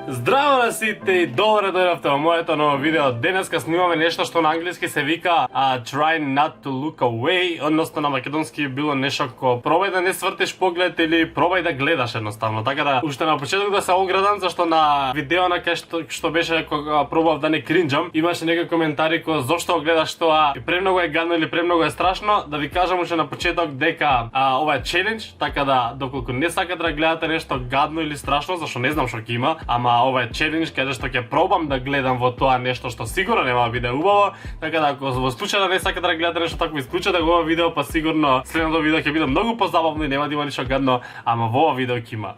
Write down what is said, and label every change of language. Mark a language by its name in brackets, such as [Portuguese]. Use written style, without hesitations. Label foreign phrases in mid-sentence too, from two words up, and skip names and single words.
[Macedonian] Здраво на сите и добре дојдовте во моето ново видео. Денеска снимаме нешто што на англиски се вика [English] Try not to look away, [Macedonian] односно на македонски било нешто како пробај да не свртиш поглед или пробај да гледаш едноставно. Така да уште на почеток да се оградам зашто на видео на кај што беше кога пробав да не кринџам, имаше некои коментари кои зошто го гледаш тоа, премногу е гадно или премногу е страшно. Да ви кажам уште на почеток дека ова е челендж, така да доколку не сакате да гледате нешто гадно или страшно, зашто не знам што ќе има, ама ова е челендж каде што ќе пробам да гледам во тоа нешто што сигурно нема да биде убаво, така да ако во случај да не сакате да гледате нешто такво, исклучете го ова видео, па сигурно следното видео ќе биде многу позабавно и нема да има ништо гадно, ама во ова видео ќе има.